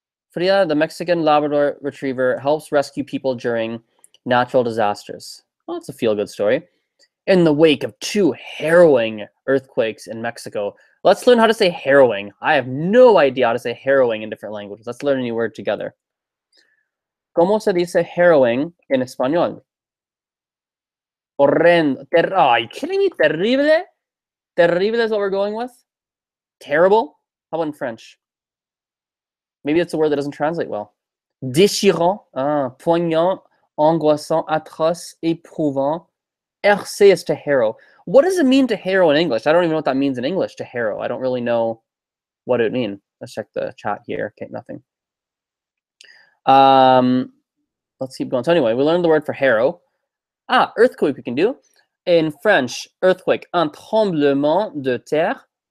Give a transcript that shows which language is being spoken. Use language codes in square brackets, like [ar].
[en] Frida, the Mexican Labrador Retriever, helps rescue people during natural disasters. Well, that's a feel-good story. In the wake of 2 harrowing earthquakes in Mexico. Let's learn how to say harrowing. I have no idea how to say harrowing in different languages. Let's learn a new word together. [es] ¿Cómo se dice harrowing en español? [en] Horrendo. Are you kidding me? Terrible? Terrible is what we're going with? Terrible? How about in French? Maybe it's a word that doesn't translate well. [fr] Déchirant, poignant, angoissant, atroce, éprouvant. [en] Hercer is to harrow. What does it mean to harrow in English? I don't even know what that means in English, to harrow. I don't really know what it means. Let's check the chat here. Okay, nothing. Let's keep going. So anyway, we learned the word for harrow. Earthquake we can do. In French, earthquake, [fr] un tremblement de terre.